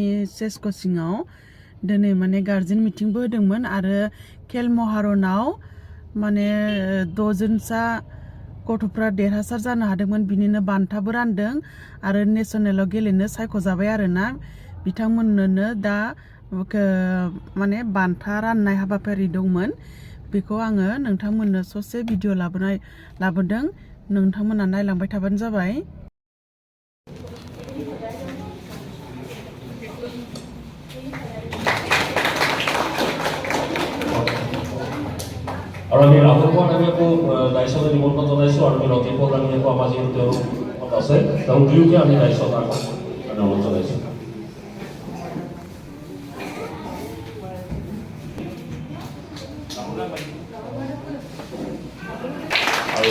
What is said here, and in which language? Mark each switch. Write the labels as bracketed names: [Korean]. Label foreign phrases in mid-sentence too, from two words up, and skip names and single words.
[Bodo] चेस कचिंआव दिनै माने [English] guardian meeting [Bodo] होदोंमोन आरो खेल महारनाव माने 6 जनसा गथ'फ्रा देरहासार जानो हादोंमोन बिनिनो बान्थाबो रानदों आरो नेशनेलाव गेलेनो सायख'जाबाय आरोना बिथांमोननो दा माने बान्था राननाय हाबाफारि दंमोन बेखौ आङो नोंथांमोननो ससे भिडिअ लाबोदों नोंथांमोना नायलांबाय थाबानो जाबाय [Assamese] আৰু আমি ৰাহুল পোৱানামীকো দায়িত্বলৈ নিমন্ত্ৰণ জনাইছোঁ আৰু আমি ৰতিন পোৱানামীকো আমাৰ যিহেতু তেওঁ আছে তেওঁ দুয়োকে আমি দায়িত্ব অনুৰোধ জনাইছোঁ আৰু